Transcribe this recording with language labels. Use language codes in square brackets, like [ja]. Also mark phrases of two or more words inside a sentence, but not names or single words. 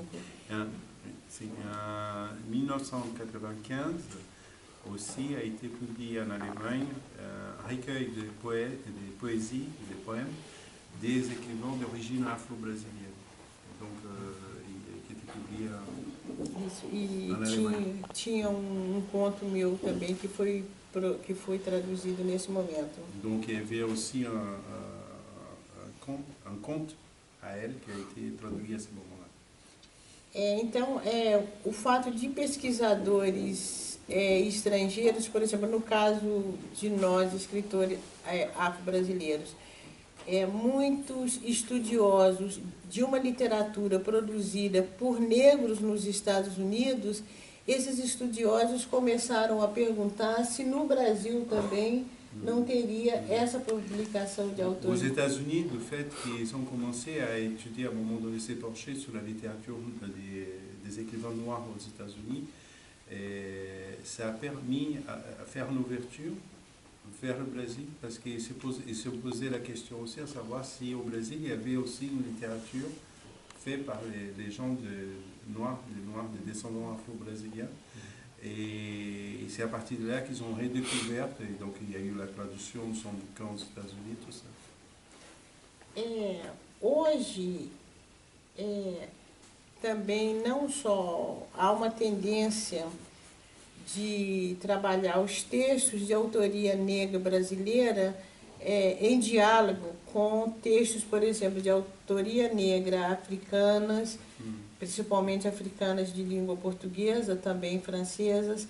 [fr] En 1995, aussi a été publié en Allemagne un recueil de poésie et de poèmes des écrivains d'origine afro-brésilienne. Donc, qui était publié [pt] en Alemanha. Tinha conto meu também que foi traduzido nesse momento. [fr] Donc il y avait aussi un conte à elle qui a été traduit à ce moment-là. [pt] Então, o fato de pesquisadores estrangeiros, por exemplo, no caso de nós, escritores afro-brasileiros, muitos estudiosos de uma literatura produzida por negros nos Estados Unidos, esses estudiosos começaram a perguntar se no Brasil também não teria essa publicação de autores. [fr] Aux États-Unis, le fait qu'ils ont commencé à étudier, à un moment donné, s'épancher sur la littérature des écrivains noirs aux États-Unis, ça a permis à faire une ouverture vers le Brésil, parce qu'ils se posaient la question aussi à savoir si au Brésil il y avait aussi une littérature faite par les gens noirs, des descendants afro-brésiliens. Et c'est à partir de là qu'ils ont redécouvert, et donc il y a eu la traduction de son bouquin aux États-Unis, tout ça. [pt] Hoje, também não só há uma tendência de trabalhar os textos de autoria negra brasileira em diálogo com textos, por exemplo, de autoria negra africanas, principalmente africanas de língua portuguesa, também francesas.